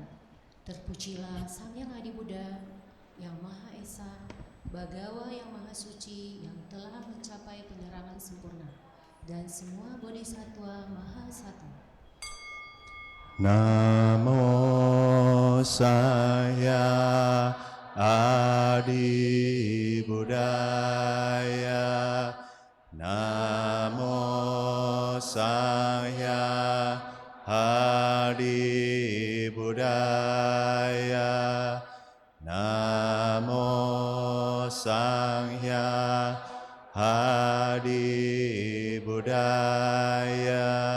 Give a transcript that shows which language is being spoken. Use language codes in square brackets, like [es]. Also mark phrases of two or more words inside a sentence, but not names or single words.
[id] Terpujilah Sang Yang Adi Buddha, yang Maha Esa, Bagawa yang Maha Suci, yang telah mencapai penerangan sempurna, dan semua bodhisattva Maha Satu. [pi] Namo Saya Adi Buddhaya. Namo Saya Adi Buddhaya. Namo Saya Adi Buddhaya.